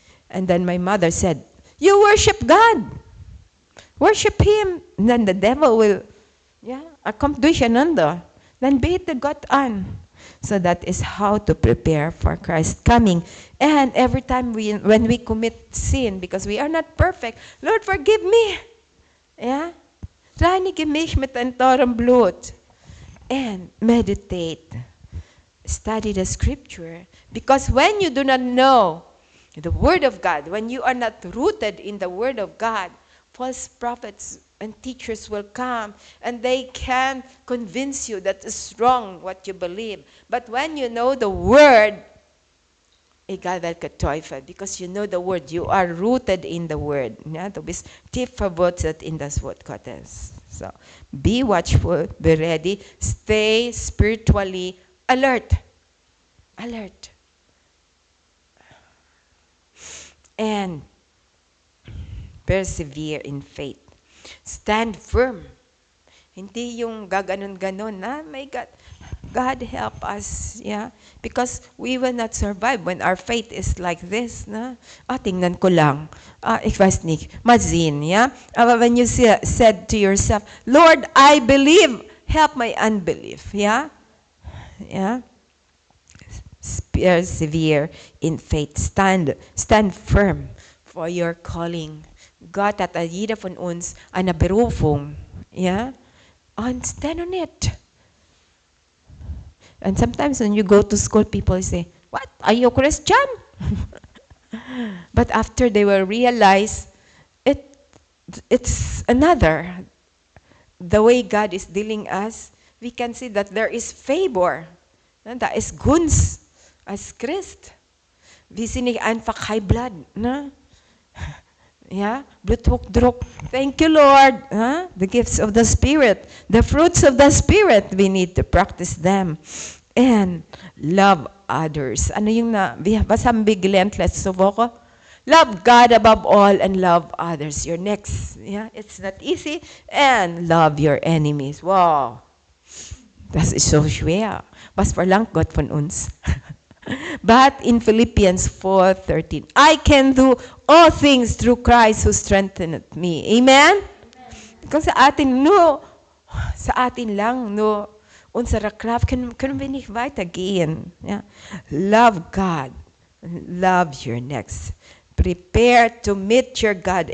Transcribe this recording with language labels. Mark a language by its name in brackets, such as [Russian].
[English] And then my mother said, "You worship God. Worship Him. And then the devil will, accomplish another. Then [German] bete Gott an." [English] So that is how to prepare for Christ's coming. And every time when we commit sin, because we are not perfect, Lord, forgive me. Yeah? [German] Reinige mich mit deinem teuren Blut. [English] And meditate. Study the scripture. Because when you do not know the Word of God, when you are not rooted in the Word of God, false prophets and teachers will come, and they can convince you that it's wrong what you believe. But when you know the Word, [German] egal welche Teufel, [English] because you know the Word, you are rooted in the Word. [German] Ja, du bist tief verwurzelt in das Wort Gottes. [English] So, be watchful, be ready, stay spiritually alert. Alert. And persevere in faith. Stand firm. [Filipino] Hindi yung gaganon-ganon na, [English] my God, God help us, yeah? Because we will not survive when our faith is like this, na? [Filipino] Tingnan ko lang. [German] Ich weiß nicht. Mal sehen, yeah? [English] When you said to yourself, Lord, I believe, help my unbelief, yeah? Yeah? Persevere in faith. Stand firm for your calling. [German] Gott hat jeder von uns eine Berufung. [English] Ja? And stand on it. And sometimes when you go to school, people say, "What? Are you Christian?" But after they will realize it's another. The way God is dealing us, we can see that there is favor. [German] Da ist Gunst als Christ. Wir sind nicht einfach [English] High Blood. Ne? Yeah, Bluthochdruck. Thank you, Lord. Huh? The gifts of the Spirit, the fruits of the Spirit, we need to practice them. And love others. Ano yung basang biglant, let's suboko. Love God above all and love others. Your next. Yeah, it's not easy. And love your enemies. [German] Wow. Das ist so schwer. Was verlangt Gott von uns? [English] But in Philippians 4:13, I can do all things through Christ who strengtheneth me. Amen? [Filipino] Kung sa atin, no, sa atin lang, no, [German] unsere Kraft können wir nicht weitergehen. [English] Ja? Love God. Love your next. Prepare to meet your God.